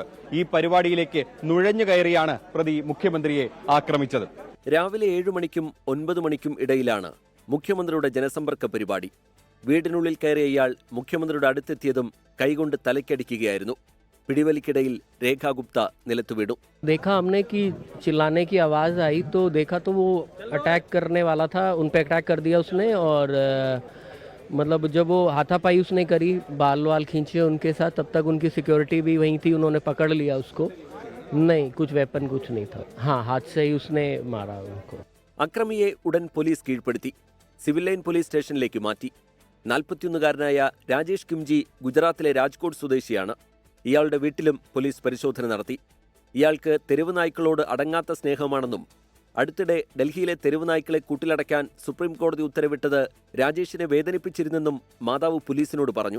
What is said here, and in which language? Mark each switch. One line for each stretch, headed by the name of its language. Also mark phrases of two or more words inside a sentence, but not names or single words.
Malayalam: ഈ പരിപാടിയിലേക്ക് നുഴഞ്ഞു കയറിയാണ് പ്രതി മുഖ്യമന്ത്രിയെ ആക്രമിച്ചത്. രാവിലെ 7 മണിക്കും 9 മണിക്കും ഇടയിലാണ് മുഖ്യമന്ത്രിയുടെ ജനസമ്പർക്ക പരിപാടി. വീടിനുള്ളിൽ കയറിയ ഇയാൾ മുഖ്യമന്ത്രിയുടെ അടുത്തെത്തിയതും കൈകൊണ്ട് തലയ്ക്കടിക്കുകയായിരുന്നു. പിടിവലിക്കിടയിൽ രേഖ ഗുപ്ത നിലത്തു വീണു.
Hindi: देखा हमने कि चिल्लाने की आवाज़ आई तो देखा तो वो अटैक करने वाला था, उन पे अटैक कर दिया उसने। और मतलब जब वो हाथापाई उसने करी, बाल वाल खींचे उनके साथ, तब तक उनकी सिक्योरिटी भी वहीं थी, उन्होंने पकड़ लिया उसको। नहीं, कुछ वेपन कुछ नहीं था। हाँ, हाथ से ही उसने मारा उनको.
Malayalam: അക്രമിയെ ഉടൻ പോലീസ് കീഴ്പ്പെടുത്തി സിവിൽ ലൈൻ പോലീസ് സ്റ്റേഷനിലേക്ക് മാറ്റി. 41-കാരനായ രാജേഷ് കിംജി ഗുജറാത്തിലെ രാജ്കോട്ട് സ്വദേശിയാണ്. ഇയാളുടെ വീട്ടിലും പോലീസ് പരിശോധന നടത്തി. ഇയാൾക്ക് തെരുവ് നായ്ക്കളോട് അടങ്ങാത്ത സ്നേഹമാണെന്നും അടുത്തിടെ ഡൽഹിയിലെ തെരുവ് നായ്ക്കളെ കൂട്ടിലടയ്ക്കാൻ സുപ്രീം കോടതി ഉത്തരവിട്ടത് രാജേഷിനെ വേദനിപ്പിച്ചിരുന്നെന്നും മാതാവ് പോലീസിനോട് പറഞ്ഞു.